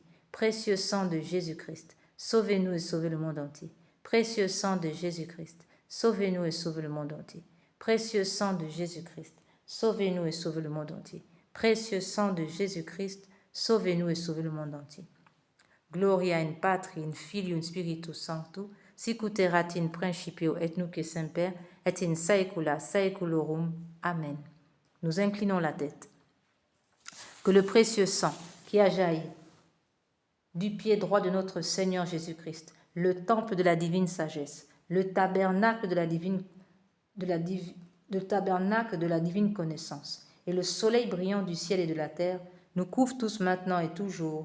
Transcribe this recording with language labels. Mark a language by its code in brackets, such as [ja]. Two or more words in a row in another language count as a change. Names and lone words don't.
[fr] Précieux sang de Jésus-Christ, sauvez-nous et sauvez le monde entier. Précieux sang de Jésus-Christ, sauvez-nous et sauvez le monde entier. Précieux sang de Jésus-Christ, sauvez-nous et sauvez le monde entier. Précieux sang de Jésus-Christ, sauvez-nous et sauvez le monde entier. [la] Gloria in Patri, in Filio, in Spiritus Sancto, sic ut erat in principio et nunc et semper, et in saecula saeculorum. [fr] Amen. Nous inclinons la tête. Que le précieux sang qui a jailli du pied droit de notre Seigneur Jésus-Christ, le temple de la divine sagesse, le tabernacle de la divine connaissance, et le soleil brillant du ciel et de la terre, nous couvre tous maintenant et toujours.